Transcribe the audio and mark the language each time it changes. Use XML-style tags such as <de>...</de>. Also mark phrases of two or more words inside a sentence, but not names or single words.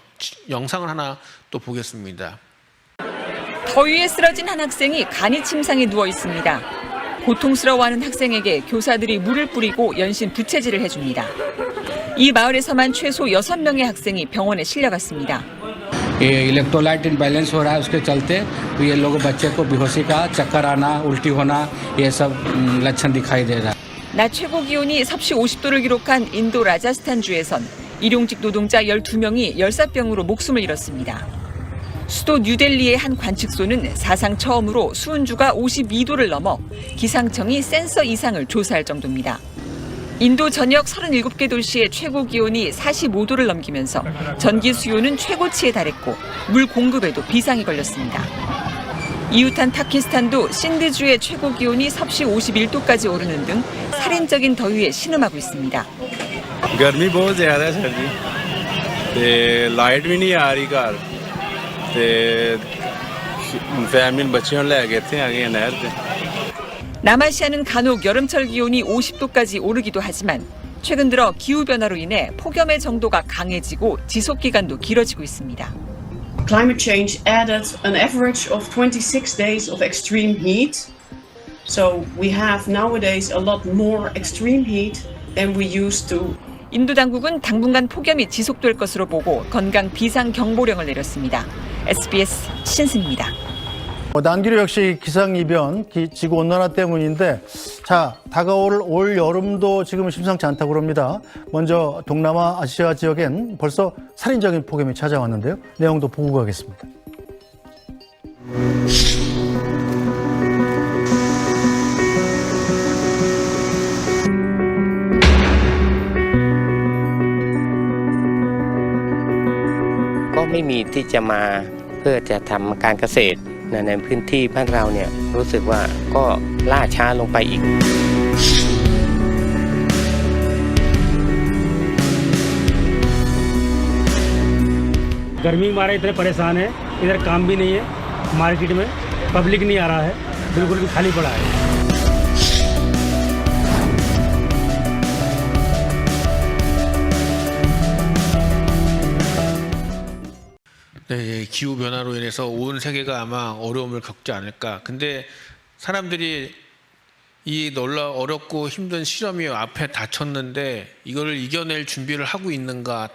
<ko>영상을 하나 또 보겠습니다. 더위에 쓰러진 한 학생이 간이 침상에 누워 있습니다. 고통스러워하는 학생에게 교사들이 물을 뿌리고 연신 부채질을 해줍니다. 이 마을에서만 최소 6명의 학생이 병원에 실려갔습니다.</ko> <en>electrolyte imbalance</en> <hi>हो रहा है उसके चलते ये लोग बच्चे को बेहोशी का चक्कर आना उल्टी होना ये सब लक्षण दिखाई दे रहा है.</hi> <ko>낮 최고 기온이 섭씨 50도를 기록한 인도 라자스탄주에선 일용직 노동자 12명이 열사병으로 목숨을 잃었습니다. 수도 뉴델리의 한 관측소는 사상 처음으로 수은주가 52도를 넘어 기상청이 센서 이상을 조사할 정도입니다. 인도 전역 37개 도시의 최고 기온이 45도를 넘기면서 전기 수요는 최고치에 달했고 물 공급에도 비상이 걸렸습니다. 이웃한 파키스탄도 신드주의 최고 기온이 섭씨 51도까지 오르는 등 살인적인 더위에 신음하고 있습니다.</ko> <hi>गर्मी बहुत ज़्यादा है सर जी ते लाइट भी नहीं आ रही घर ते फैमिली बच्चों ले गए थे आगे नहर पे.</hi> <ko>남아시아는 간혹 여름철 기온이 50도까지 오르기도 하지만 최근 들어 기후변화로 인해 폭염의 정도가 강해지고 지속기간도 길어지고 있습니다.</ko> <en>Climate change added an average of 26 days of extreme heat. So we have nowadays a lot more extreme heat than we used to.</en> <ko>인도 당국은 당분간 폭염이 지속될 것으로 보고 건강 비상 경보령을 내렸습니다. SBS 신승입니다. 난기류 역시 기상이변, 지구온난화 때문인데 자 다가올 올 여름도 지금 심상치 않다고 합니다. 먼저 동남아 아시아 지역엔 벌써 살인적인 폭염이 찾아왔는데요. 내용도 보고 가겠습니다.</ko> <th>ก็ไม่มีที่จะมาเพื่อจะทำการเกษตรในพื้นที่บ้านเราเนี่ยรู้สึกว่าก็ล่าช้าลงไปอีก</th> <hi>गर्मी मारे इतने परेशान है इधर काम भी नहीं है मार्केट में पब्लिक नहीं आ रहा है बिल्कुल भी खाली पड़ा है.</hi> <ko>네, 기후 변화로 인해서 온 세계가 아마 어려움을 겪지 않을까. 근데 사람들이 이 놀라 어렵고 힘든 실험이 앞에 닥쳤는데 이거를 이겨낼 준비를 하고 있는가?</ko>